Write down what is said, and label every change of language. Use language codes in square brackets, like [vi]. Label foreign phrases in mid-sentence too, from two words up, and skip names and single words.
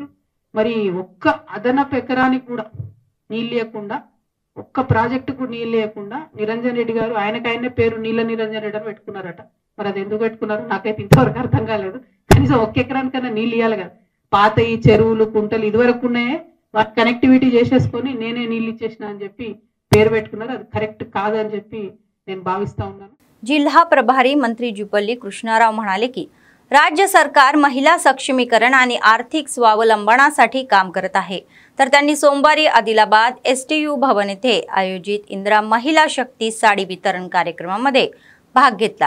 [te] మరి ఒక్క అదనపు ఎకరానికి కూడా నీళ్ళు లేకుండా ఒక్క ప్రాజెక్టుకు నీళ్ళు లేకుండా నిరంజన్ రెడ్డి గారు ఆయనకైనా పేరు నీళ్ళ నిరంజన్ రెడ్డి అని పెట్టుకున్నారట। మరి అది ఎందుకు పెట్టుకున్నారు నాకైతే ఇంతవరకు అర్థం కాలేదు। కనీసం ఒక్క ఎకరానికైనా నీళ్ళు ఇవ్వాలి కదా। పాత ఈ చెరువులు కుంటలు ఇదివరకు ఉన్నాయే వాటి కనెక్టివిటీ చేసేసుకొని నేనే నీళ్ళు ఇచ్చేసిన అని చెప్పి పేరు పెట్టుకున్నారు। అది కరెక్ట్ కాదని చెప్పి నేను భావిస్తా ఉన్నాను। [mr] जिल्हा प्रभारी मंत्री जुपल्ली कृष्णाराव म्हणाले की राज्य सरकार महिला सक्षमीकरण आणि आर्थिक स्वावलंबनासाठी काम करत आहे। तर त्यांनी सोमवारी आदिलाबाद STU भवन येथे आयोजित इंदिरा महिला शक्ती साडी वितरण कार्यक्रमामध्ये भाग घेतला।